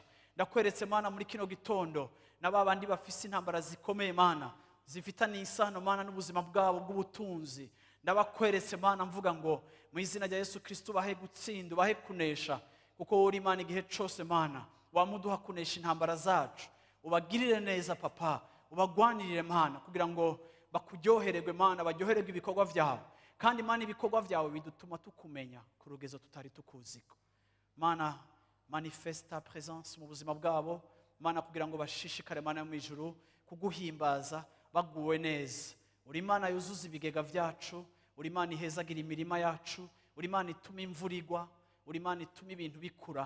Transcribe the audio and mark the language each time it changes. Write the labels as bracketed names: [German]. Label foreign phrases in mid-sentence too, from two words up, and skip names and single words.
[Rundi] Ndakweretse Mana muri kino gitondo n'ababandi bafise intambara zikomeye Mana, zifitanye isano Mana n'ubuzima bwabo bw'ubutunzi. Ndabakweretse Mana mvuga ngo mu izina rya Yesu Kristo bahe gutsinda, bahe kunesha, kuko uri Mana igihe cyose Mana wamuduha kunesha intambara zacu. Ubagirire neza Papa, ubagwanirire Mana kugira ngo bakujyohererwe Mana, baryohererwe ibikorwa vyawe. Kandi Mana ibikorwa vyawe bidutuma tukumenya ku rugezo tutari tukuziko. Mana [French] manifesta presence [Rundi] mu buzima bwabo Mana kugira ngo bashishikare Mana mu ijuru kuguhimbaza baguwe neza. Uri Mana yuzuza ibigega vyacu, uri Mana ihezagira imirima yacu, uri Mana ituma imvura igwa, uri Mana ituma ibintu bikura.